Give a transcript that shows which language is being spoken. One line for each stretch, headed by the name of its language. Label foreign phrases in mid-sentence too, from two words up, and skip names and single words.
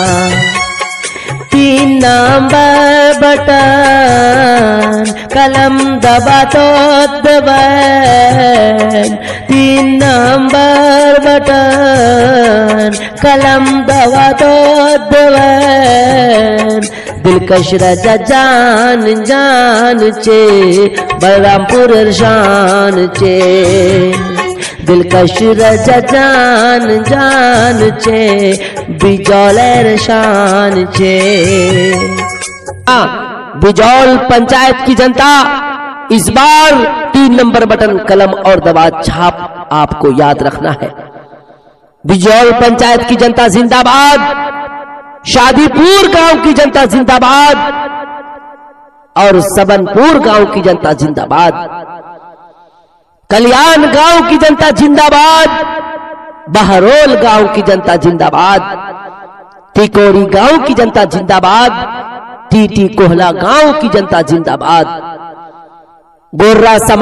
Angika: 3 नंबर बटन कलम दबा तो दबन, 3 नंबर बटन कलम दबा तो दबन। दिलकश राजा जान जान चे बलरामपुर शान चे, दिलकश राजा जान जान चे बिजौलेर शान चे।
Hindi: बिजौल पंचायत की जनता इस बार 3 नंबर बटन कलम और दबात छाप आपको याद रखना है। बिजौल पंचायत की जनता जिंदाबाद, शादीपुर गांव की जनता जिंदाबाद और सबनपुर गांव की जनता जिंदाबाद, कल्याण गांव की जनता जिंदाबाद, बहरोल गांव की जनता जिंदाबाद, टिकोरी गांव की जनता जिंदाबाद, टीटी कोहला गांव की जनता जिंदाबाद, गोर्रा